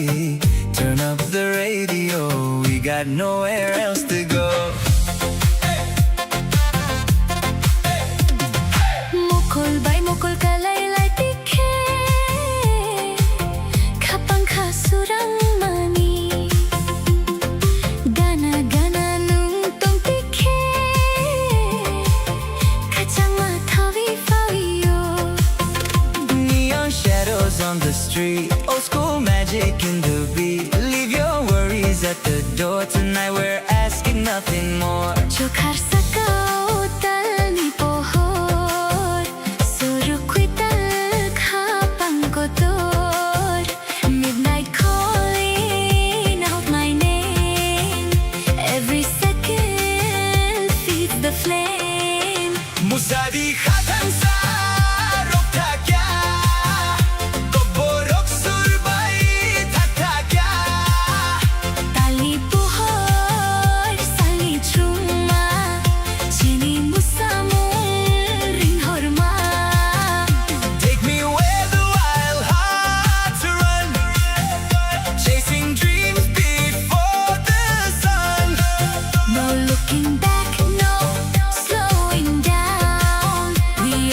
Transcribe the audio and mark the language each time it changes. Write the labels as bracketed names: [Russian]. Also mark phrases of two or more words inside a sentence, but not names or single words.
[English] Turn up the radio, we got nowhere else to go. [Kok Borok] mukul bay mukul kalay lay tikhe khapang khasurang mani gana gana nung tong tikhe khachang ma thawi fawiyo [English] Neon shadows on the street, old school magic in the beat. Leave your worries at the door tonight, we're asking nothing more. [Kok Borok] Chokhar sakao tal ni pohor surukwital khapang kotor [English] midnight calling out my name every second feeds the flame [Kok Borok] Musadi khatan sa rokta kya to borok surbai thakta kya tali pohor sali chuma chini musamul ring horma [English] Take me where the wild hearts run, chasing dreams before the sun. no looking back no slowing down we